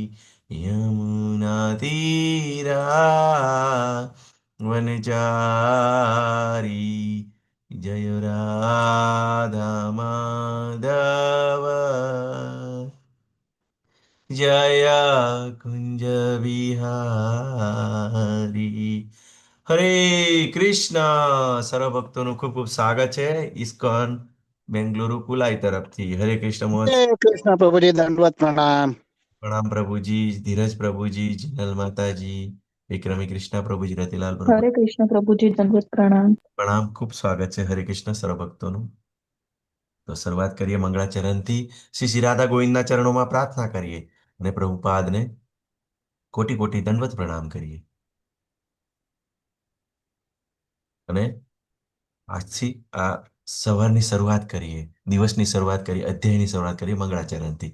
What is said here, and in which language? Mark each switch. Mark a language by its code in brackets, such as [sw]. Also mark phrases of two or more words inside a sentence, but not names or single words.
[sa] यमुनातीरावनचारी जय राधा माधव जय कुंज વિહારી. [gu] હરે કૃષ્ણ. સર્વ ભક્તોનું ખૂબ ખૂબ સ્વાગત છે ઇસ્કોન બેંગલુરુ કુલાઈ તરફથી. હરે કૃષ્ણ મહોત્સવ. [hi] हरे कृष्ण प्रभु जी दंडवत प्रणाम। [gu] પ્રણામ પ્રભુજી, ધીરજ પ્રભુજી, જિનલ માતાજી, વિક્રમી કૃષ્ણ પ્રભુજી, રતિલાલ પ્રભુ. [hi] हरे कृष्ण प्रभु जी दंडवत प्रणाम। [gu] પ્રણામ. ખૂબ સ્વાગત છે હરે કૃષ્ણ સર્વ ભક્તોનું. તો શરૂઆત કરીએ મંગળાચરણથી. શ્રી શ્રી રાધા ગોવિંદના ચરણોમાં પ્રાર્થના કરીએ અને પ્રભુપાદને કોટી કોટી દંડવત પ્રણામ કરીએ. અને આજથી આ સવારની શરૂઆત કરીએ, દિવસની શરૂઆત કરીએ, અધ્યાયની શરૂઆત કરીએ મંગળાચરણથી.